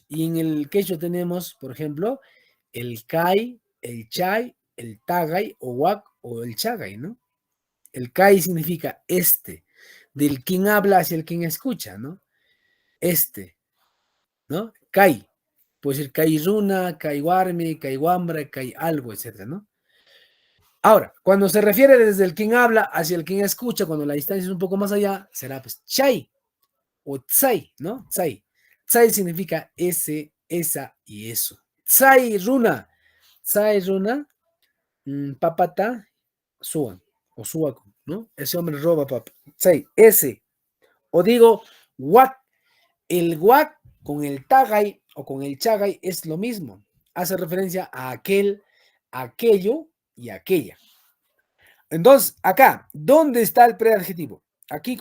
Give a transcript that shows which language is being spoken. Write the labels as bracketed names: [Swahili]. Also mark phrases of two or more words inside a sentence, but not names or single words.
[Spanish] Y en el quechua tenemos, por ejemplo, el kai, el chay, el tagay o wak o el chagay, ¿no? El kai significa este, del quien habla hacia el quien escucha, ¿no? Este, ¿no? Kai, puede ser [Quechua] kai runa, kai warmi, kai wambra, [Spanish] kai algo, etcétera, ¿no? Ahora, cuando se refiere desde el quien habla hacia el quien escucha, cuando la distancia es un poco más allá, será pues chay o tsai, ¿no? Tsai. Tsai significa ese, esa y eso. [Quechua] Tsai runa, papata, suan o suaco, [Spanish] ¿no? Ese hombre roba papa. Tsai, ese. O digo, wak. El wak con el tagay o con el chagay es lo mismo. Hace referencia a aquel, aquello y aquella. Entonces, acá, ¿dónde está el preadjetivo?